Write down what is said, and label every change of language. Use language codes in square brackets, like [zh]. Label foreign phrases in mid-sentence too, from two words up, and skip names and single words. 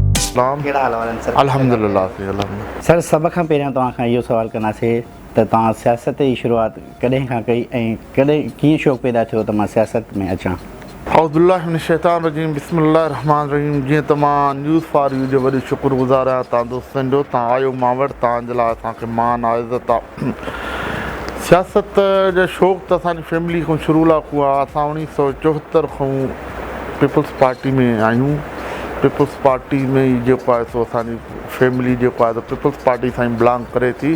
[sd] कहिड़ा हाल वारनि सर? अल्हम्दुलिल्लाह सर, सभ खां पहिरियों तव्हां खां इहो सुवालु कंदासीं त तव्हां सियासत जी शुरूआति कॾहिं खां कई ऐं कॾहिं कीअं शौक़ु पैदा थियो त मां सियासत में अचां? [ar] أعوذ بالله من الشيطان الرجيم بسم الله الرحمن الرحيم. [sd] जीअं त मां न्यूज़ फॉर यू जो वॾो शुक्रगुज़ार आहियां तव्हां दोस्तनि जो, तव्हां आयो मां वटि, तव्हांजे लाइ असांखे मान आहे, इज़त आहे। सियासत जो शौक़ु त असांजी फैमिली खां शुरू लाखूं आहे। असां 1974 खां पीपल्स पार्टी में आहियूं। पीपल्स पार्टी में ई जेको आहे सो असांजी फैमिली जेको आहे पीपल्स पार्टी सां ई बिलोंग करे थी।